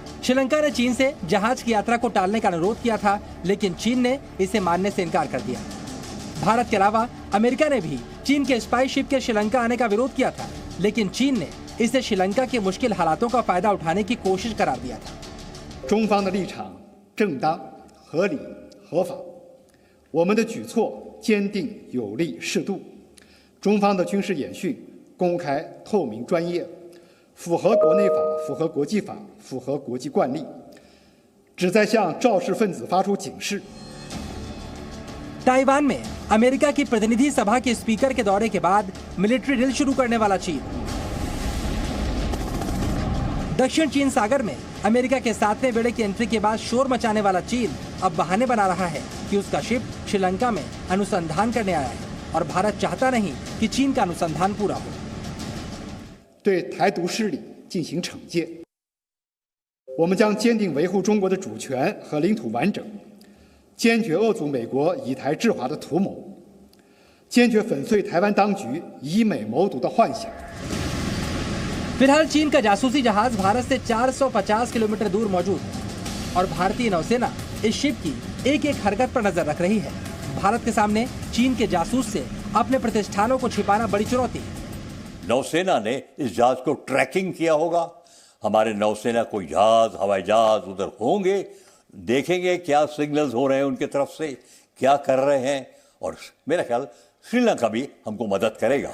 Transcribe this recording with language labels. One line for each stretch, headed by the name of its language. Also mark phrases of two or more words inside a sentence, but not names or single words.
Hindi: श्रीलंका ने चीन से जहाज की यात्रा को टालने का अनुरोध किया था, लेकिन चीन ने इसे मानने से इनकार कर दिया। भारत के अलावा अमेरिका ने भी चीन के
English: spy ship
Hindi: के श्रीलंका आने का विरोध किया था, लेकिन चीन ने इसे श्रीलंका के मुश्किल हालातों का फायदा उठाने की कोशिश करार दिया था।
Chinese: 中方的立场正当、合理、合法，我们的举措坚定、有力、适度。中方的军事演训公开、透明、专业，符合国内法、符合国际法、符合国际惯例，旨在向肇事分子发出警示。
Hindi: ताइवान में अमेरिका की प्रतिनिधि सभा के स्पीकर के दौरे के बाद
English: military drill
Hindi: शुरू करने वाला चीन। दक्षिण चीन सागर में अमेरिका के 7वें बेड़े की एंट्री के बाद शोर मचाने वाला चीन अब बहाने बना रहा है कि उसका शिप श्रीलंका में अनुसंधान करने आया है और भारत चाहता नहीं कि चीन का अनुसंधान पूरा हो।
Chinese: 对台独势力进行惩戒，我们将坚定维护中国的主权和领土完整。坚决遏阻美国以台制华的图谋，坚决粉碎台湾当局以美谋独的幻想。
Hindi: फिलहाल चीन का जासूसी जहाज भारत से 450 किलोमीटर दूर मौजूद है और भारतीय नौसेना इस शिप की एक एक हरकत पर नजर रख रही है। भारत के सामने चीन के जासूस से अपने प्रतिष्ठानों को छिपाना बड़ी चुनौती है। नौसेना ने इस जहाज को ट्रैकिंग किया होगा। हमारे नौसेना कोई जहाज, हवाई जहाज उधर होंगे, देखेंगे क्या सिग्नल्स हो रहे हैं उनके तरफ से, क्या कर रहे हैं और मेरा ख्याल श्रीलंका भी हमको मदद करेगा।